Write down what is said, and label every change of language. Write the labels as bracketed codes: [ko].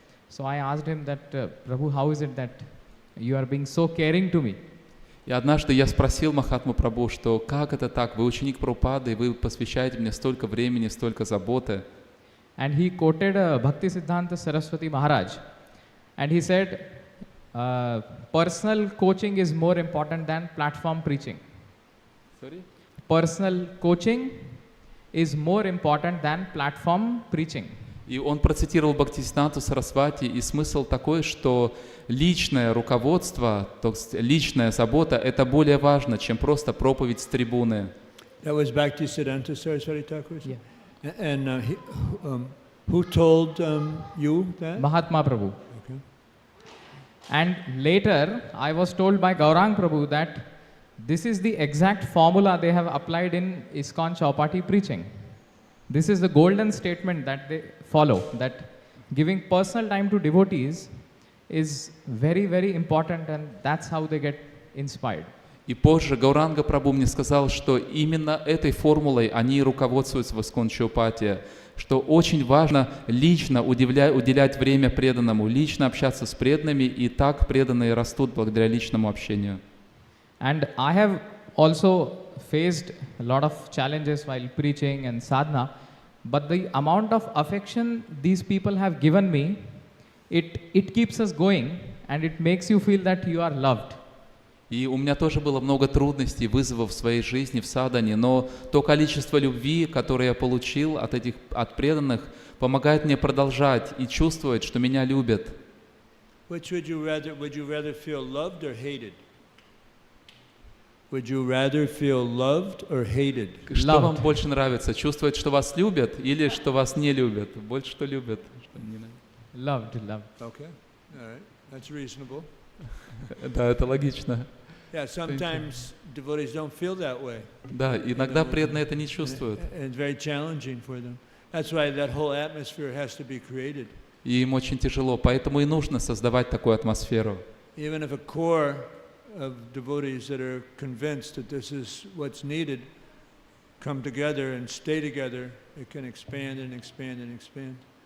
[en] So I asked him that, Prabhu, how is it that you are being so caring to me? [ru] И однажды я спросил Махатму Прабhu, что как это так, вы ученик Прабхупады, и вы посвящаете мне столько времени, столько заботы. [en] And he quoted Bhakti Siddhanta Saraswati Maharaj. And he said, personal coaching is more important than platform preaching. Sorry? Personal coaching is more important than platform preaching. [ru] И он процитировал Бхактисиддханту Сарасвати, и смысл такой, что личное руководство, то есть личная забота, это более важно, чем просто проповедь с трибуны. [en] That was Bhaktisiddhanta Saraswati Thakur? Yeah. And who told you that? Mahatma Prabhu. Okay. And later, I was told by Gaurang Prabhu that this is the exact formula they have applied in ISKCON Chowpatty preaching. This is the golden statement that they follow, that giving personal time to devotees is very, very important, and that's how they get inspired. [ru] И позже Гауранга Прабhu мне сказал, что именно этой формулой они руководствуются в Искон Чаупати, что очень важно лично уделять время преданному, лично общаться с преданными, и так преданные растут благодаря личному общению. [en] And I have also faced a lot of challenges while preaching and sadhana, but the amount of affection these people have given me, it keeps us going, and it makes you feel that you are loved. [ru] И у меня тоже было много трудностей, вызовов в своей жизни, в садхане, но то количество любви, которое я получил от преданных, помогает мне продолжать и чувствовать, что меня любят. [en] Which would you rather feel loved or hated? Would you rather feel loved or hated? [ru] Что вам больше нравится? Чувствовать, что вас любят, или что вас не любят? Больше, что любят, что не любят. [en] Loved. Okay, all right, that's reasonable. [ru] Да, это логично. [en] Yeah, sometimes devotees don't feel that way. [ru] Да, иногда преданные это не чувствуют. [en] And it's very challenging for them. That's why that whole atmosphere has to be created. [ru] И им очень тяжело, поэтому и нужно создавать такую атмосферу. [en] Even if a core of devotees that are convinced that this is what's needed come together and stay together, it can expand and expand and expand.